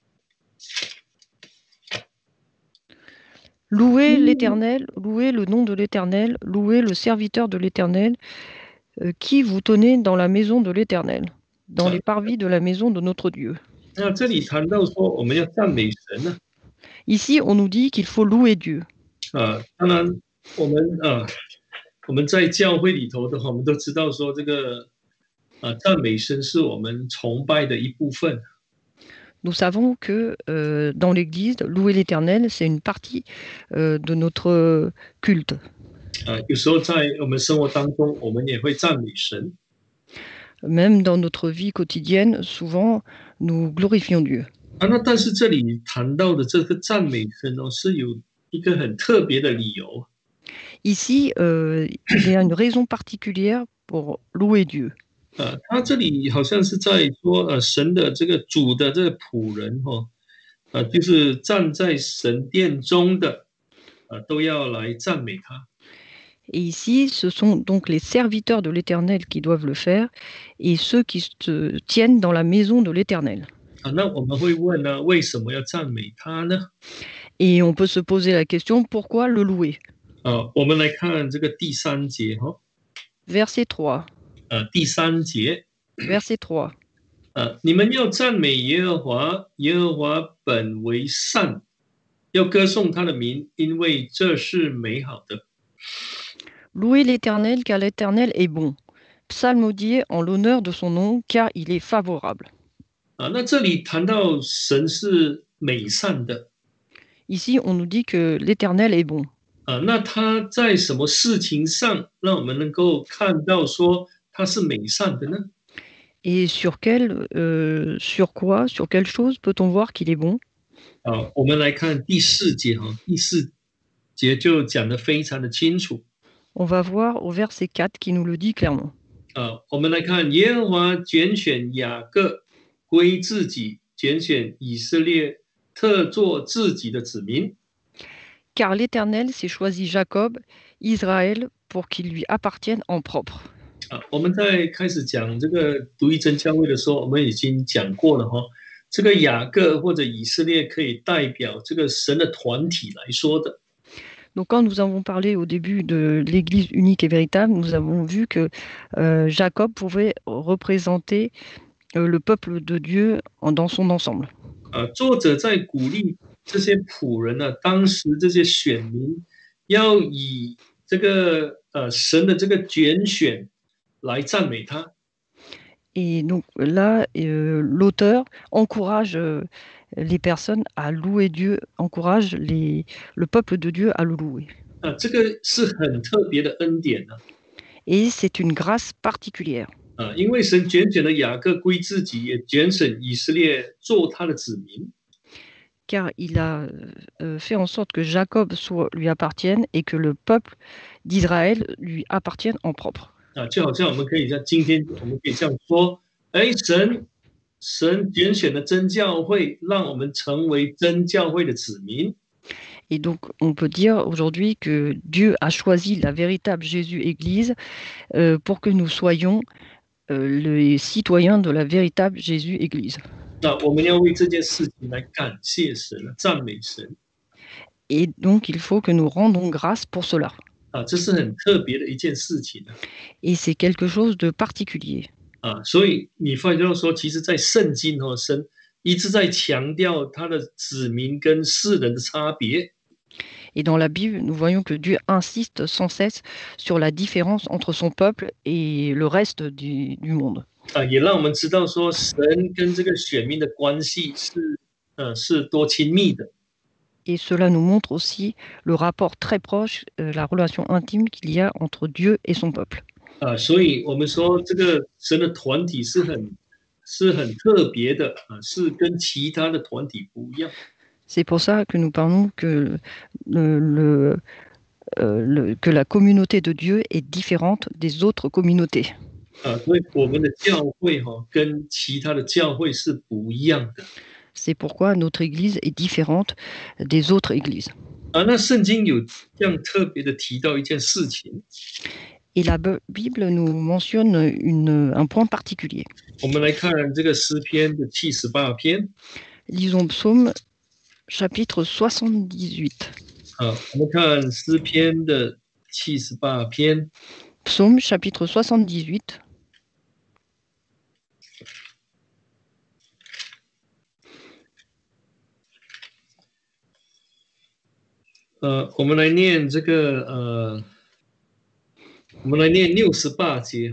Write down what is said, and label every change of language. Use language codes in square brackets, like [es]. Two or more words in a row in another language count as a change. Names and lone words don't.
[fr] Louez l'Éternel, louez le nom de l'Éternel, louez le serviteur de l'Éternel, qui vous tenez dans la maison de l'Éternel, dans les parvis de la maison de notre Dieu. [zh] 那这里谈到说我们要赞美神呢。 [fr] Ici, on nous dit qu'il faut louer Dieu. [zh] 当然我们在教会里头的话，我们都知道说这个赞美神是我们崇拜的一部分。 [fr] Nous savons que dans l'Église, louer l'Éternel, c'est une partie de notre culte. [zh] 有时候在我们生活当中，我们也会赞美神。 [fr] Même dans notre vie quotidienne, souvent, nous glorifions Dieu. [zh] 那但是这里谈到的这个赞美神是有一个很特别的理由。 [fr] Ici, il y a une raison particulière pour louer Dieu. [zh] 他这里好像是在说神的这个主的这个仆人就是站在神殿中的都要来赞美他。 [fr] Et ici, ce sont donc les serviteurs de l'Éternel qui doivent le faire et ceux qui se tiennent dans la maison de l'Éternel. [zh] 那我们会问呢，为什么要赞美他呢？ [fr] Et on peut se poser la question, pourquoi le louer? [zh] 我们来看这个第3节哈， [fr] Verset 3. [zh] 第3节， [fr] Verset 3. [zh] 你们要赞美耶和华，耶和华本为善，要歌颂他的名，因为这是美好的。 [fr] Louez l'Éternel, car l'Éternel est bon. Psalmodiez en l'honneur de son nom, car il est favorable. [zh] 那这里谈到神是美善的， [fr] Ici, on nous dit que l'Éternel est bon. [zh] 那他在什么事情上让我们能够看到说他是美善的呢？ [fr] Et sur quoi, sur quelle chose peut-on voir qu'il est bon? [zh] 我们来看第4节哈，第4节就讲得非常的清楚。 [fr] On va voir au verset 4 qui nous le dit clairement. [zh] 我们来看耶和华拣选雅各归自己，拣选以色列特作自己的子民。 [fr] Car l'Éternel s'est choisi Jacob, Israël, pour qu'il lui appartienne en propre. [zh] 我们在开始讲这个独一真教会的时候，我们已经讲过了哈。这个雅各或者以色列可以代表这个神的团体来说的。 [fr] Donc quand nous avons parlé au début de l'Église unique et véritable, nous avons vu que Jacob pouvait représenter le peuple de Dieu dans son ensemble. [zh] 作者在鼓励这些仆人呢，当时这些选民要以这个神的这个拣选来赞美他。 [fr] Et donc là, l'auteur encourage les personnes à louer Dieu, encourage le peuple de Dieu à le louer. [zh] 这个是很特别的恩典呢。 [fr] Et c'est une grâce particulière. [zh] 因为神拣选了雅各归自己，也拣选以色列做他的子民。 [fr] Car il a fait en sorte que Jacob lui appartienne et que le peuple d'Israël lui appartienne en propre. [zh] 就好像我们可以像今天我们可以这样说，神拣选了真教会，让我们成为真教会的子民。 [fr] Et donc, on peut dire aujourd'hui que Dieu a choisi la véritable Jésus-Église pour que nous soyons les citoyens de la véritable Jésus-Église. [zh] 我们要为这件事情来感谢神，赞美神。 [fr] Et donc, il faut que nous rendons grâce pour cela. [zh] 这是很特别的一件事情。 [fr] Et c'est quelque chose de particulier. [zh] 所以你发觉到说，其实在圣经神一直在强调他的子民跟世人的差别。 [fr] Et dans la Bible, nous voyons que Dieu insiste sans cesse sur la différence entre son peuple et le reste du monde. [zh] 也让我们知道说，神跟这个选民的关系是多亲密的。 [fr] Et cela nous montre aussi le rapport très proche, la relation intime qu'il y a entre Dieu et son peuple. [zh] 所以我们说这个神的团体是很特别的，是跟其他的团体不一样。 [fr] C'est pour ça que nous parlons que la communauté de Dieu est différente des autres communautés. [zh] 所以我们的教会跟其他的教会是不一样的。 [fr] C'est pourquoi notre église est différente des autres églises. [zh] 那圣经有这样特别的提到一件事情。 [fr] Et la Bible nous mentionne un point particulier. [zh] 我们来看这个诗篇的78篇。 [fr] Lisons Psaume chapitre 78. [zh] 我们看诗篇的78篇。 [fr] Psaume chapitre 78. [zh] 我们来念这个我们来念68节